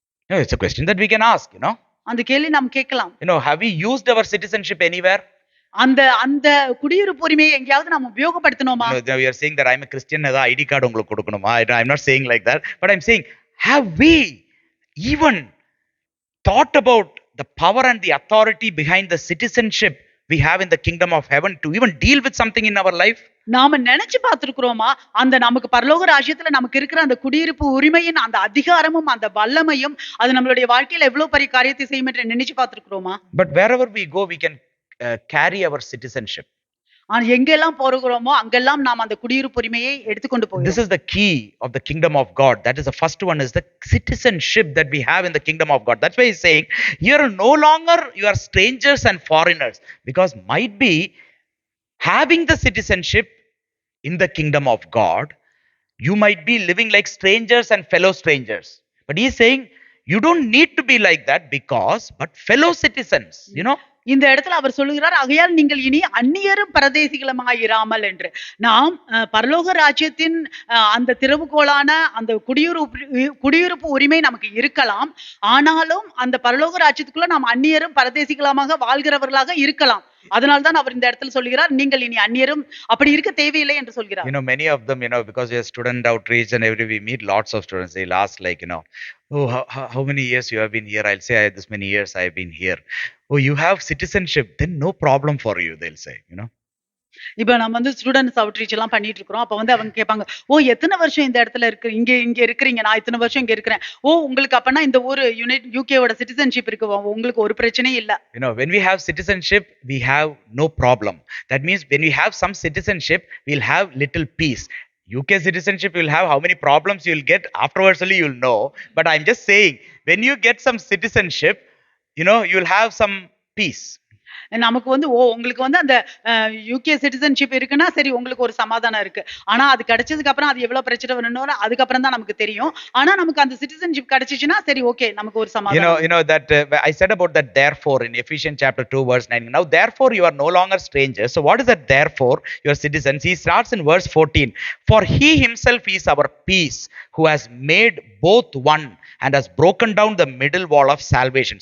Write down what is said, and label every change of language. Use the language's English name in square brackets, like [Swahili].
[English] No, it's a question that we can ask, you know. [Tamil] அந்த கேள்வி நாம் கேட்கலாம். [English] You know, have we used our citizenship anywhere? [Tamil] அந்த அந்த குடியிருப்பு உரிமையை எங்கயாவது நாம் உபயோகப்படுத்தணுமா? [English] No, we are saying that I'm a Christian, [Tamil] ஏதா ஐடி கார்டு உங்களுக்கு கொடுக்கணுமா? [English] I'm not saying like that, but I'm saying, have we even thought about the power and the authority behind the citizenship we have in the kingdom of heaven to even deal with something in our life? [Tamil] நாம நினைச்சு பார்த்திருக்கிறோமா அந்த நமக்கு பரலோக ராஜ்யத்துல நமக்கு இருக்கிற அந்த குடியிருப்பு உரிமையின் அந்த அதிகாரமும் அந்த வல்லமையும் அது நம்மளுடைய வாழ்க்கையில எவ்வளவு பெரிய காரியத்தை செய்யும் என்று நினைச்சு பார்த்திருக்கிறோமா? [English] But wherever we go we can carry our citizenship. [Tamil] எங்கெல்லாம் போகிறோமோ அங்கெல்லாம் நாம் அந்த குடியிருப்பு உரிமையை எடுத்துக்கொண்டு போகிறோம். [English] This is the key of the kingdom of God. That is the first one, is the citizenship that we have in the kingdom of God. That's why he's saying you're no longer, you are strangers and foreigners, because might be having the citizenship in the kingdom of God, you might be living like strangers and fellow strangers. But he's saying you don't need to be like that, because but fellow citizens, you know. [Tamil] இந்த இடத்துல அவர் சொல்லுகிறார் ஆகையால் நீங்கள் இனி அந்நியரும் பரதேசிகளுமாய் இராமல் என்று. நாம் பரலோக ராஜ்யத்தின் அந்த திறவுகோலான அந்த குடியிருப்பு உரிமை நமக்கு இருக்கலாம். ஆனாலும் அந்த பரலோக ராஜ்யத்துக்குள்ள நாம் அந்நியரும் பரதேசிகளுமாக வாழ்கிறவர்களாக இருக்கலாம். அதனால்தான் அவர் இந்த இடத்துல சொல்கிறார் நீங்கள் இனி அந்நியரும் அப்படி இருக்க தேவையில்லை என்று சொல்கிறார். [English] You know, many of them, you know, because we are student outreach and we meet lots of students, they'll ask like, you know, oh, how many years you have been here? I'll say, this many years I have been here. Oh, you have citizenship, then no problem for you, they'll say, you know. [Tamil] இப்ப நம்ம வந்து students outreach எல்லாம் பண்ணிட்டு இருக்கிறோம். அப்ப வந்து அவங்க கேட்பாங்க, ஓ எத்தனை வருஷம் இந்த இடத்துல இருக்கு, இங்க இருக்கிறீங்க, நான் இத்தனை வருஷம் இங்க இருக்கிறேன். ஓ உங்களுக்கு அப்பனா இந்த ஒரு யூகேவோட சிட்டிசன்ஷிப் இருக்கு, உங்களுக்கு ஒரு பிரச்சனையும் இல்ல. [English] You know, when we have citizenship we have no problem. That means when we have some citizenship we'll have little peace. UK citizenship you'll have how many problems you'll get afterwards only you'll know. But I'm just saying when you get some citizenship, you know, you'll have some peace. [Tamil] நமக்கு வந்து உங்களுக்கு வந்து அந்த UK citizenship இருக்குன்னா சரி உங்களுக்கு ஒரு சமாதானம் இருக்கு. ஆனா அது கிடைச்சதுக்கு அப்புறம் அது எவ்வளவு பிரச்சனை வரணும்னு அதுக்கப்புறம் தான் நமக்கு தெரியும். ஆனா நமக்கு அந்த சிட்டிசன்ஷிப் கிடைச்சிச்சுன்னா சரி ஓகே நமக்கு ஒரு சமாதானம். [English] You know that I said about that therefore in Ephesians chapter 2 verse 9. Now therefore you are no longer strangers. So what is that therefore? You are citizens. He starts in verse 14. For he himself is our peace, who has made both one and has broken down the middle wall of salvation.